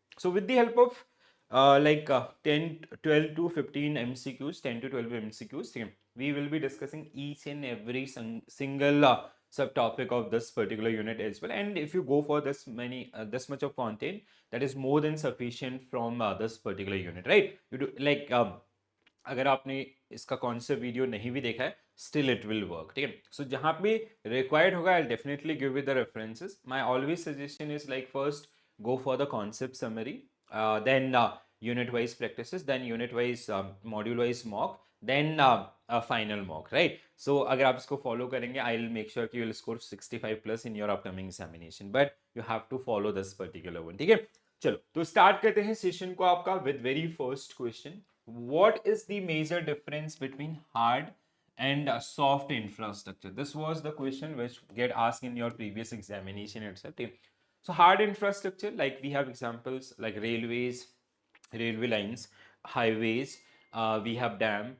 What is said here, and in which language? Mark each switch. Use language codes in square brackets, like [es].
[en] So with the help of 10, 12 to 15 MCQs, 10 to 12 MCQs, okay, we will be discussing each and every single subtopic of this particular unit as well. And if you go for this much of content, that is more than sufficient from this particular unit, right? You do like [hi] अगर आपने इसका concept video नहीं भी देखा है, [en] Still it will work. [hi] ठीक है, [en] so [hi] जहाँ पे [en] required [hi] होगा [en] I definitely give with the references. My always suggestion is like first go for the concept summary, then unit wise practices, then unit wise module wise mock, then a final mock, right? So [hi] अगर आप इसको [en] follow [hi] करेंगे, [en] I'll make sure [hi] कि [en] you'll score 65 plus in your upcoming examination, but you have to follow this particular one. [hi] ठीक है, चलो तो start करते हैं सेशन को आपका [en] With very first question. What is the major difference between hard and soft infrastructure? This was the question which get asked in your previous examination itself. So hard infrastructure, like we have examples like railways, railway lines, highways, we have dam.